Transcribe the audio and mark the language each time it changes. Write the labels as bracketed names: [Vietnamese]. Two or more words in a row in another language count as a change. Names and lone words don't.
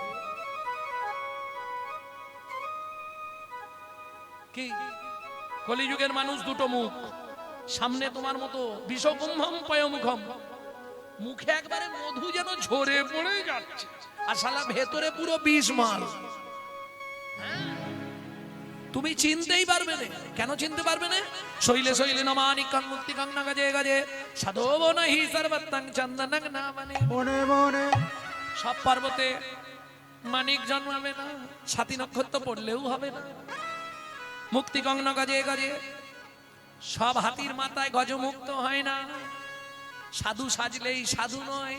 [Bangla] কি কলিযুগের মানুষ দুটো মুখ, সামনে তোমার মতো [Sanskrit] বিষকুম্ভম পয়মুখম, [Bangla] মুখে একবারে মধু যেন ঝরে পড়ে যাচ্ছে, আর শালা ভেতরে পুরো বিষ মাল। তুমি চিনতেই পারবে না। কেন চিনতে পারবে না? [Sanskrit] শৈলে শৈলে নমানিকং মুক্তিকং ন গজে গজে সাধবো নহি সর্বত্তং চন্দনং [Bangla] না মানে। মনে মনে সব পর্বতে মানিক জন্মাবে না, ছাতি নক্ষত্র পড়লেও হবে না। [Sanskrit] মুক্তিকং ন গজে গজে, [Bangla] সব হাতির মাথায় গজমুক্ত হয় না। সাধু সাজলেই সাধু নয়।